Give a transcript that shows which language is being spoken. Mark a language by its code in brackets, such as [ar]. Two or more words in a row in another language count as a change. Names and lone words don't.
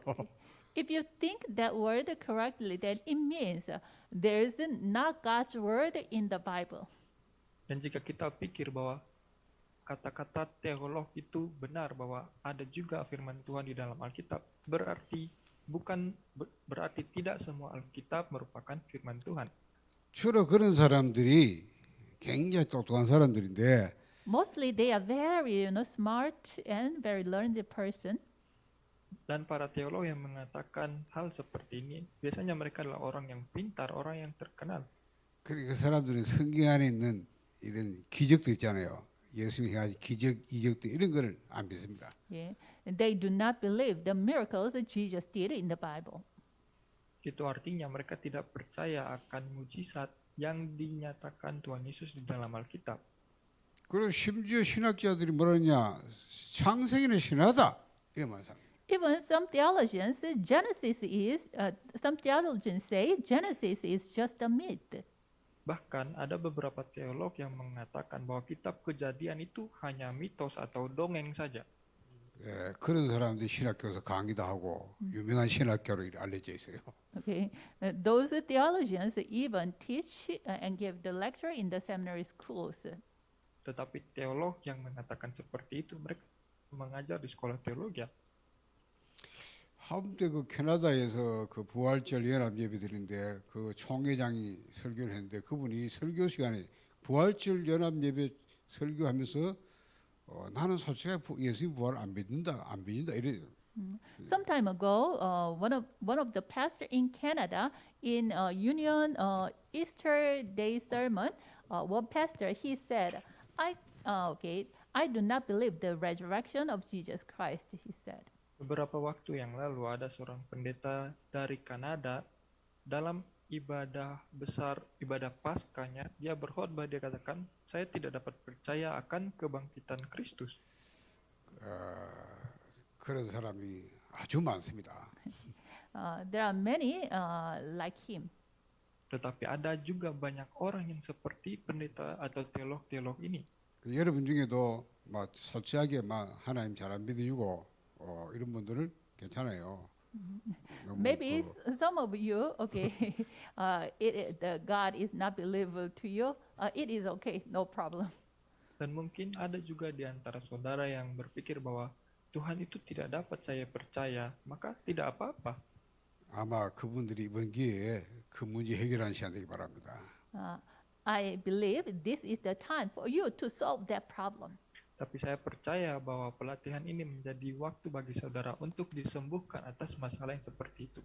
[en] If you think that word correctly, then it means there is not God's word in the Bible. [id] Dan jika kita pikir bahwa kata-kata teolog itu benar bahwa ada juga firman Tuhan di dalam Alkitab, berarti tidak semua Alkitab merupakan firman Tuhan. [ko] 주로 그런 사람들이 굉장히 똑똑한 사람들인데 [en] Mostly they are very, smart and very learned person. [id] Dan para teolog yang mengatakan hal seperti ini, biasanya mereka adalah orang yang pintar, orang yang terkenal. [ko] 그러니까 그 사람들은 성경 안에 있는 이런 기적도 있잖아요. 예수님이 해가지고 기적, 이적들 이런 거를 안 믿습니다. [en] Yeah. They do not believe the miracles that Jesus did in the Bible. [id] Itu artinya mereka tidak percaya akan mujizat yang dinyatakan Tuhan Yesus di dalam Alkitab. [ko] 그리고 심지어 신학자들이 뭐라냐 창세기는 신하다 이런 말 합니다. [en] Even some theologians say Genesis is just a myth. [id] Bahkan ada beberapa teolog yang mengatakan bahwa kitab Kejadian itu hanya mitos atau dongeng saja. [ko] 예, 그런 사람들이 신학교에서 강의도 하고 유명한 신학교로 알려져 있어요. [en] Okay, those theologians even teach and give the lecture in the seminary schools. [id] Tetapi teolog yang mengatakan seperti itu mereka mengajar di sekolah teologi. [ko] 한때 그 캐나다에서 그 부활절 연합 예배드린데 그 총회장이 설교를 했는데 그분이 설교 시간에 부활절 연합 예배 설교하면서 나는 솔직히 예수님 부활 안 믿는다 이래요. [en] Some time ago, one of the pastors in Canada in Union Easter Day sermon, one pastor he said, I do not believe the resurrection of Jesus Christ. He said. [id] Beberapa waktu yang lalu ada seorang pendeta dari Kanada dalam ibadah besar, ibadah Paskahnya, dia berkhotbah, dia katakan, saya tidak dapat percaya akan kebangkitan Kristus. [ko] 그런 사람이 아주 많습니다. [en] There are many like him. [id] Tetapi ada juga banyak orang yang seperti pendeta atau teolog-teolog ini. [ko] 여러분 중에도 막 솔직하게 막 하나님 잘 안 믿어주고 이런 분들은 괜찮아요. [en] Maybe some of you, the God is not believable to you. It is okay, no problem. [id] Dan mungkin ada juga di antara saudara yang berpikir bahwa Tuhan itu tidak dapat saya percaya, maka tidak apa-apa. [ko] 아마 그분들이 이번 기회에 그 문제 해결하셔야 되기 바랍니다. [en] I believe this is the time for you to solve that problem. [id] Tapi saya percaya bahwa pelatihan ini menjadi waktu bagi saudara untuk disembuhkan atas masalah yang seperti itu.